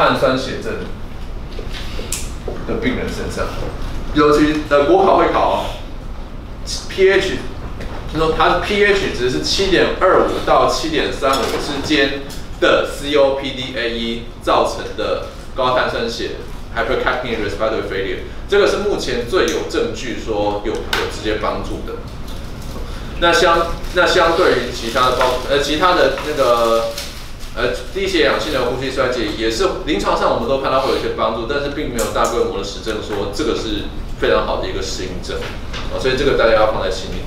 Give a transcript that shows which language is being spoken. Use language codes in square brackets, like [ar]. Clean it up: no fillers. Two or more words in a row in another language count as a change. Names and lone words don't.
[zh] 碳酸血症的病人身上，尤其国考会考pH， 就说它的 pH 值是7.25到7.35之间的 COPD-AE 造成的高碳酸血 [en] hypercapnia respiratory failure， [zh] 这个是目前最有证据说有直接帮助的。那相对于其他的那个低血氧性的呼吸衰竭，也是临床上我们都看到会有一些帮助，但是并没有大规模的实证说这个是非常好的一个适应症，所以这个大家要放在心里。